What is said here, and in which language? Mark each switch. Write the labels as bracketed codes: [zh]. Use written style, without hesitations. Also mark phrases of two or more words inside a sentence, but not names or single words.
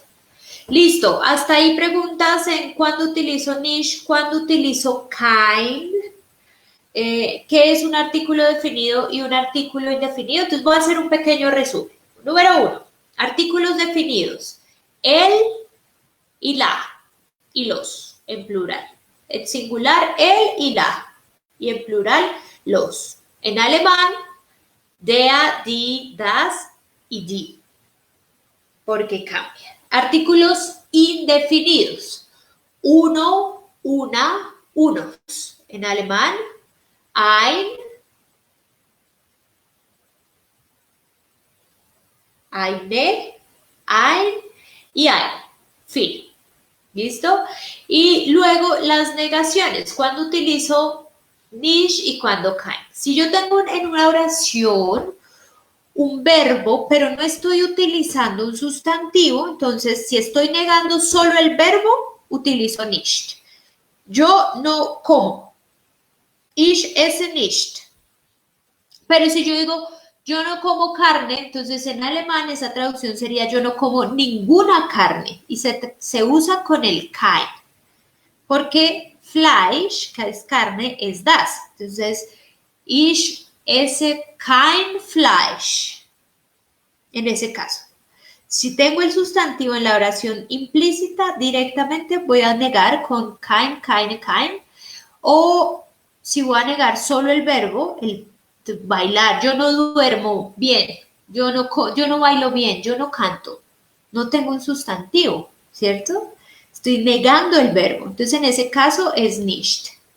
[es] Listo, hasta ahí preguntas en cuándo utilizo nicht, cuándo utilizo kein, qué es un artículo definido y un artículo indefinido. Entonces voy a hacer un pequeño resumen. Número 1, artículos definidos. El y la y los en plural. En singular, el y la. Y en plural, los. En alemán, [de] der, die, das y die. [es] Porque cambian. Artículos indefinidos. Uno, una, unos. En alemán, [de] ein, eine, ein y ein. [es] Fin. ¿Listo? Y luego las negaciones, cuando utilizo nicht y cuando kein. Si yo tengo en una oración un verbo, pero no estoy utilizando un sustantivo, entonces si estoy negando solo el verbo, utilizo nicht. Yo no como. [de] Ich esse nicht. [es] Pero si yo digo, yo no como carne, entonces en alemán esa traducción sería yo no como ninguna carne y se usa con el kein, porque Fleisch, que es carne, es das. Entonces, [de] ich esse kein Fleisch, [es] en ese caso. Si tengo el sustantivo en la oración implícita, directamente voy a negar con [de] kein, keine, kein. [es] O si voy a negar solo el verbo, el bailar, yo no duermo bien, yo no bailo bien, yo no canto. No tengo un sustantivo, ¿cierto? Estoy negando el verbo. Entonces, en ese caso es nicht.